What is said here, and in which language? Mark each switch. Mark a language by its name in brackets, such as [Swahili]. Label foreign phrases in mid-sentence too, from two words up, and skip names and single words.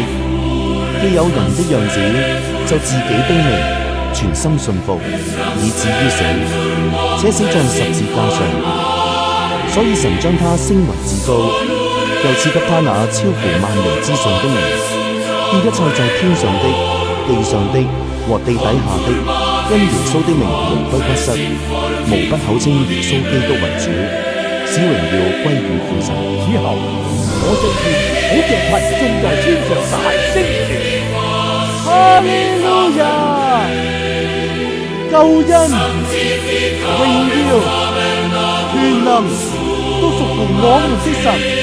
[Chinese] 既有人的樣子，就自己卑微，全心信服，以至於死，且死在十字架上。所以神將他升為至高，又賜給他那超乎萬名之上的名，叫一切在天上的、地上的和地底下的，因耶穌的名魂歸不失，無不口稱耶穌基督為主，使榮耀歸於父神。此後，我聽見好像群眾在天上大聲傳：哈利路亞！救恩、榮耀、權能都屬乎我們的神。